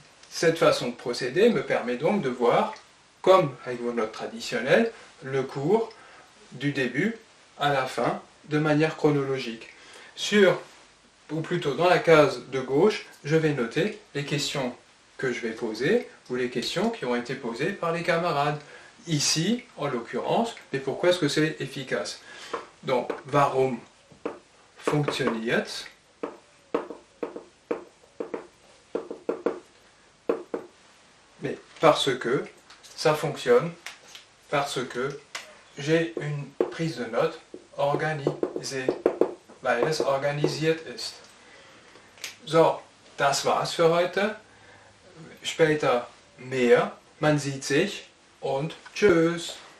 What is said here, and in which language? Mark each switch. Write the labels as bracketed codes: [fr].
[fr] Cette façon de procéder me permet donc de voir, comme avec vos notes traditionnelles, le cours du début à la fin de manière chronologique. Ou plutôt dans la case de gauche, je vais noter les questions que je vais poser ou les questions qui ont été posées par les camarades. Ici, en l'occurrence, mais pourquoi est-ce que c'est efficace? [de] Donc, warum funktioniert's? [fr] Mais parce que ça fonctionne, parce que j'ai une prise de notes organisée, [de] weil es organisiert ist. So, das war's für heute. Später mehr. Man sieht sich und tschüss.